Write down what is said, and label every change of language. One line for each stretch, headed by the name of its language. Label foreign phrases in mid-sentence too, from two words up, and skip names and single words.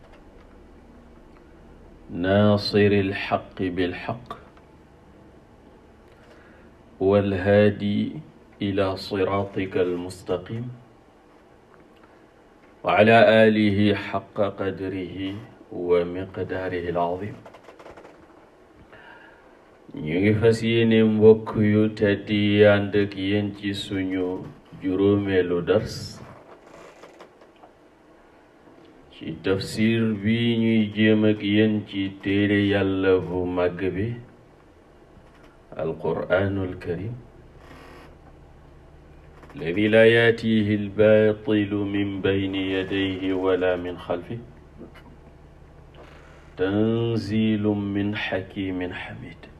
Arabic: ناصر الحق بالحق والهادي إلى صراطك المستقيم وعلى آله حق قدره ومقداره العظيم.
Wolof: ñu ngi fas yéene mbokk yu tedd yi ànd ak yéen ci suñu juróomeelu dars ci tafsir bi ñuy jéem ak yéen ci téere yàlla bu màgg bi
Arabic: القرآن الكريم الذي لا يأتيه الباطل من بين يديه ولا من خلفه تنزيل من حكيم حميد.